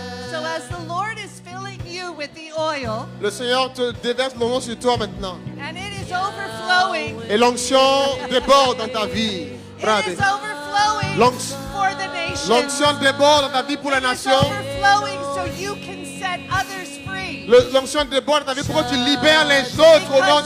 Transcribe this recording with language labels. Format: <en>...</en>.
<en>So as the Lord is filling you with the oil,</en> <fr>Le Seigneur te déverse l'onction sur toi maintenant.</fr> <en>and it is overflowing,</en> <fr>Et l'onction déborde dans ta vie.</fr> <en>it is overflowing</en> <fr>L'onction-</fr> <en>for the nation.</en> <fr>L'onction déborde dans ta vie pour la</fr> <en>It is</en> <fr>nation.</fr> <en>overflowing so you can set others free.</en> <fr>L'onction déborde dans ta vie pour que tu libères les autres au nom de</fr>